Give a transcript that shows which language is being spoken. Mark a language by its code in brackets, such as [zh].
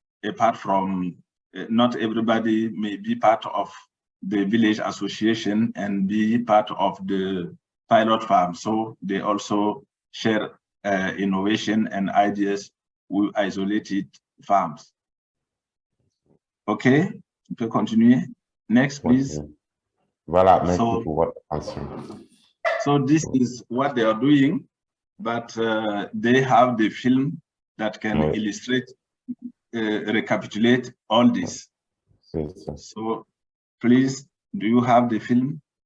[en] Apart from, not everybody may be part of the village association and be part of the pilot farm, so they also share innovation and ideas with isolated farms. Okay, you can continue. Next, please. [fr] Voilà, merci pour votre attention. [en] So this is what they are doing, but they have the film that can illustrate, recapitulate all this. So please, do you have the film?